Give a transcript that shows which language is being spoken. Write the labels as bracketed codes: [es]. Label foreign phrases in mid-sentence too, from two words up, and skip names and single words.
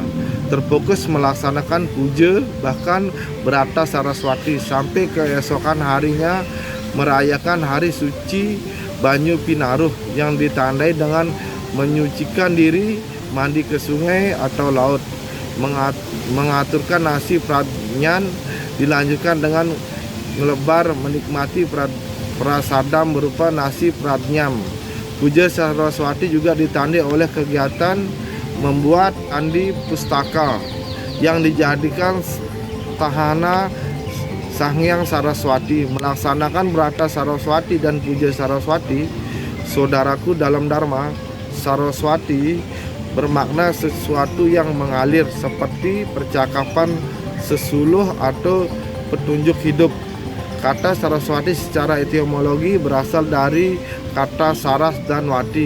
[id] terfokus melaksanakan puja bahkan berata Saraswati sampai keesokan harinya merayakan hari suci Banyu Pinaruh yang ditandai dengan menyucikan diri, mandi ke sungai atau laut, mengaturkan nasi pradnyan, dilanjutkan dengan ngelebar menikmati prasadam berupa nasi pradnyam. Puja Saraswati juga ditandai oleh kegiatan membuat andi pustaka yang dijadikan tahana Sang Hyang Saraswati. Melaksanakan berata Saraswati dan puja Saraswati, saudaraku dalam Dharma, Saraswati bermakna sesuatu yang mengalir seperti percakapan sesuluh atau petunjuk hidup. Kata Saraswati secara etimologi berasal dari kata saras dan wati.